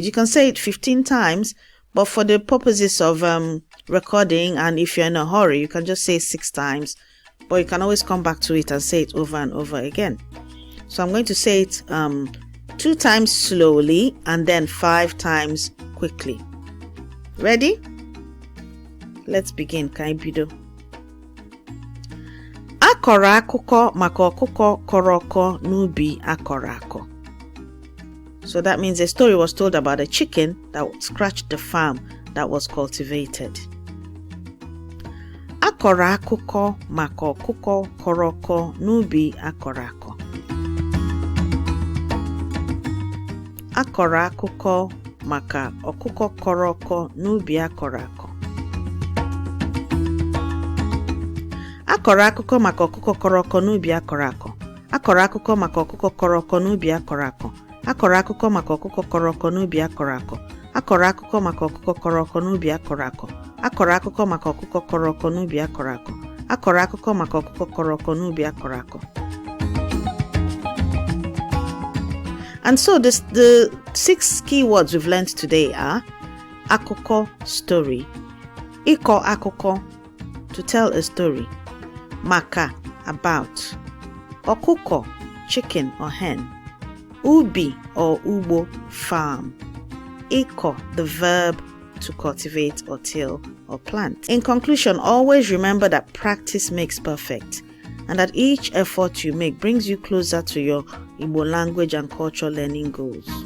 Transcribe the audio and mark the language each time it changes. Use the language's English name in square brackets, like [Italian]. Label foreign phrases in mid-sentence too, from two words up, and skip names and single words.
[English] You can say it 15 times, but for the purposes of recording, and if you're in a hurry, you can just say 6 times but you can always come back to it and say it over and over again. So I'm going to say it 2 times slowly and then 5 times quickly. Ready? Let's begin. [Igbo] Ka anyị bido. Akọrọ akụkọ maka ọkụkọ kọrọ ọkọ n'ubi akọrọ akọ. [English] So that means a story was told about a chicken that scratched the farm that was cultivated. [Igbo] Akọrọ akụkọ maka ọkụkọ kọrọ ọkọ n'ubi akọrọ akọ. Akọrọ akụkọ maka ọkụkọ kọrọ ọkọ n'ubi akọrọ akọ. Akọrọ akụkọ maka ọkụkọ kọrọ ọkọ n'ubi akọrọ akọ. Akọrọ akụkọ maka ọkụkọ kọrọ ọkọ n'ubi akọrọ akọ. Akọrọ akụkọ maka ọkụkọ kọrọ ọkọ n'ubi akọrọ akọ. Akọrọ akụkọ maka ọkụkọ kọrọ ọkọ n'ubi akọrọ akọ. Akọrọ akụkọ maka ọkụkọ kọrọ ọkọ n'ubi akọrọ akọ. Akọrọ akụkọ maka ọkụkọ kọrọ ọkọ n'ubi akọrọ akọ. [English] And so the 6 key words we've learned today are akụkọ, story, [Igbo] ịkọ akụkọ, [English] to tell a story, maka, about, okuko, chicken or hen, ubi or ugbo, farm, ịkọ, the verb to cultivate or till or plant. In conclusion, always remember that practice makes perfect and that each effort you make brings you closer to your Igbo language and culture learning goals.